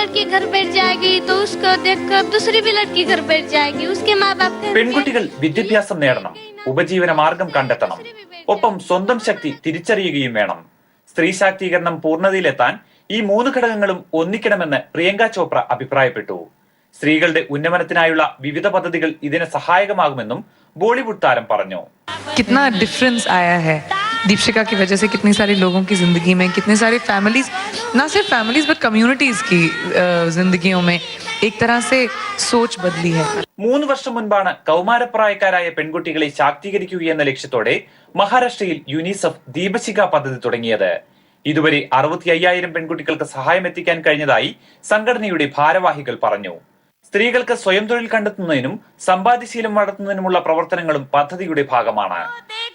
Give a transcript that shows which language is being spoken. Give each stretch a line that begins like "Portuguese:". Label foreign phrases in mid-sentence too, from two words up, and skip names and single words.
Malayalam: പെൺകുട്ടികൾ വിദ്യാഭ്യാസം നേടണം, ഉപജീവന മാർഗം കണ്ടെത്തണം, ഒപ്പം സ്വന്തം ശക്തി തിരിച്ചറിയുകയും വേണം. സ്ത്രീ ശാക്തീകരണം പൂർണ്ണതയിലെത്താൻ ഈ 3 ഘടകങ്ങളും ഒന്നിക്കണമെന്ന് പ്രിയങ്ക ചോപ്ര അഭിപ്രായപ്പെട്ടു. സ്ത്രീകളുടെ ഉന്നമനത്തിനായുള്ള വിവിധ പദ്ധതികൾ ഇതിന് സഹായകമാകുമെന്നും ബോളിവുഡ് താരം പറഞ്ഞു.
Hindi: कितना डिफरेंस आया है दीपशिखा की वजह से, कितनी सारी लोगों की जिंदगी में, कितने सारे फैमिलीज, ना सिर्फ फैमिलीज
English: but communities
Hindi: की जिंदगियों में एक तरह से सोच बदली है.
Malayalam: 3 വർഷം മുൻപാണ് കൗമാരപ്രായക്കാരായ പെൺകുട്ടികളെ ശാക്തീകരിക്കുകയെന്ന ലക്ഷ്യത്തോടെ മഹാരാഷ്ട്രയിൽ യുനിസെഫ് ദീപശിഖ പദ്ധതി തുടങ്ങിയത്. ഇതുവരെ 65,000 പെൺകുട്ടികൾക്ക് സഹായം എത്തിക്കാൻ കഴിഞ്ഞതായി സംഘടനയുടെ ഭാരവാഹികൾ പറഞ്ഞു. സ്ത്രീകൾക്ക് സ്വയം തൊഴിൽ കണ്ടെത്തുന്നതിനും സമ്പാദ്യശീലം വളർത്തുന്നതിനുമുള്ള പ്രവർത്തനങ്ങളും പദ്ധതിയുടെ ഭാഗമാണ്.